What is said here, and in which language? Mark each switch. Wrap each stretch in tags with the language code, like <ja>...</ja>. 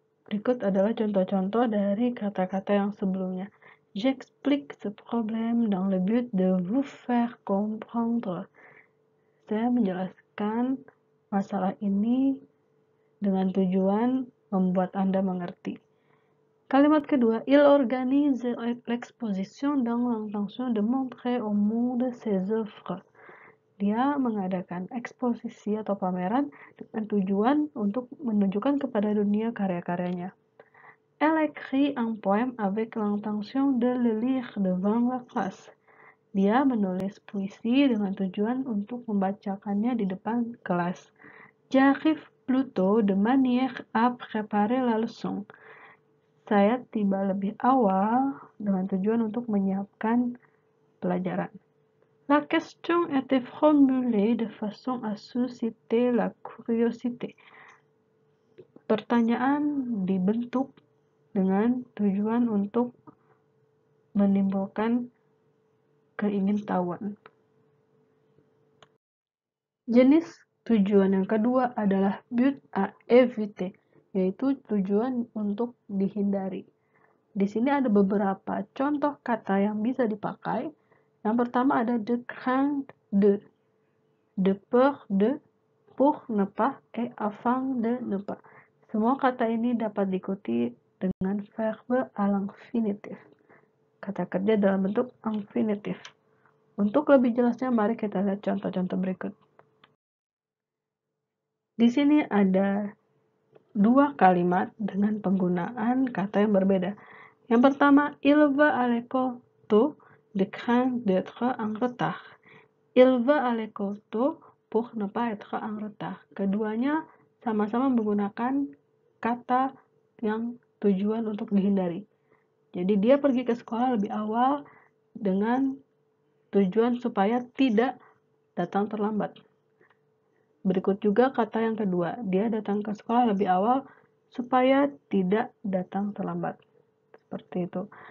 <id>Berikut adalah contoh-contoh dari kata-kata yang sebelumnya.</id> <fr>J'explique ce problème dans le but de vous faire comprendre.</fr> <id>Saya menjelaskan masalah ini dengan tujuan membuat Anda mengerti. Kalimat kedua,</id> <fr>il organise l'exposition dans l'intention de montrer au monde ses œuvres.</fr> <id>Dia mengadakan eksposisi atau pameran dengan tujuan untuk menunjukkan kepada dunia karya-karyanya.</id> <fr>Elle écrit un poème avec l'intention de le lire devant la classe.</fr> <id>Dia menulis puisi dengan tujuan untuk membacakannya di depan kelas.</id> <fr>J'arrive plus tôt de manière à préparer la leçon.</fr> <id>Saya tiba lebih awal dengan tujuan untuk menyiapkan pelajaran.</id> <fr>La question était formulée de façon à susciter la curiosité.</fr> <id>Pertanyaan dibentuk dengan tujuan untuk menimbulkan keingintahuan. Jenis tujuan yang kedua adalah</id> <fr>but à éviter,</fr> <id>yaitu tujuan untuk dihindari. Di sini ada beberapa contoh kata yang bisa dipakai. Yang pertama ada</id> <fr>de crainte de peur de, pour ne pas, et afin de ne pas.</fr> <id>Semua kata ini dapat diikuti dengan</id> <fr>verbe à l'infinitif.</fr> <id>Kata kerja dalam bentuk infinitif. Untuk lebih jelasnya, mari kita lihat contoh-contoh berikut. Di sini ada dua kalimat dengan penggunaan kata yang berbeda. Yang pertama,</id> <fr>il va à l'école tôt de crainte d'être en retard. Il va à l'école tôt pour ne pas être en retard.</fr> <id>Keduanya sama-sama menggunakan kata yang tujuan untuk dihindari. Jadi dia pergi ke sekolah lebih awal dengan tujuan supaya tidak datang terlambat. Berikut juga kata yang kedua, dia datang ke sekolah lebih awal supaya tidak datang terlambat. Seperti itu.</id>